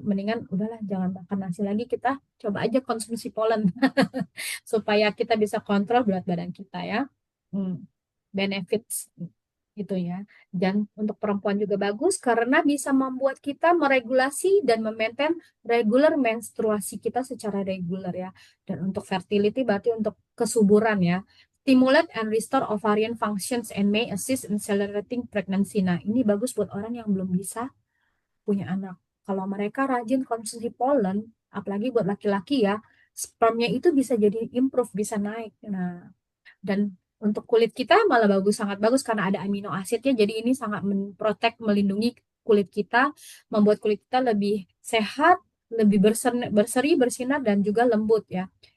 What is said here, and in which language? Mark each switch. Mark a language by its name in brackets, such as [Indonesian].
[Indonesian] Mendingan udahlah jangan makan nasi lagi, kita coba aja konsumsi polen supaya kita bisa kontrol berat badan kita ya. Hmm, benefits gitu ya. Dan untuk perempuan juga bagus karena bisa membuat kita meregulasi dan memaintain regular menstruasi kita secara reguler ya. Dan untuk fertility berarti untuk kesuburan ya. [English] Stimulate and restore ovarian functions and may assist in accelerating pregnancy. [Indonesian] Nah, ini bagus buat orang yang belum bisa punya anak. Kalau mereka rajin konsumsi polen, apalagi buat laki-laki ya, spermnya itu bisa jadi improve, bisa naik. Nah, dan untuk kulit kita malah bagus, sangat bagus karena ada amino asidnya. Jadi ini sangat memprotek, melindungi kulit kita, membuat kulit kita lebih sehat, lebih berseri, bersinar, dan juga lembut ya.